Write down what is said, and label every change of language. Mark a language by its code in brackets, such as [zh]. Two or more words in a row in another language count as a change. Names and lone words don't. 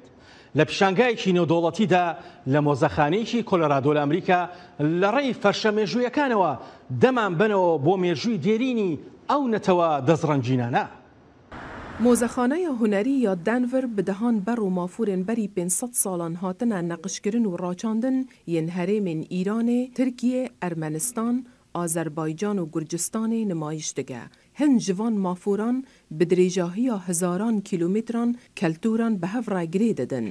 [ckb] لە پیشانگایەکی نێودەوڵەتیدا لە مۆزەخانەیەکی کۆلۆرادۆ لە ئەمریکا لە ڕێی فەرشە مێژوویەکانەوە دەمان بنەوە بۆ مێژووی دێرینی ئەو نەتەوە دەزڕەنجینانە. [ku] مۆزەخانەیە هونەری یا دانڤر بدەهان بەر و مافورên berî 500 ساڵان hatine neqişkirin û raçandin yên herêmên Îranê, Tirkiye, Ermenistan, Azerbaycan û Gurcistanê nemayiş dike. Hin ji van maforan bi dirêjahiya hezaran kîlometran keltûran bi hev ragirê didin.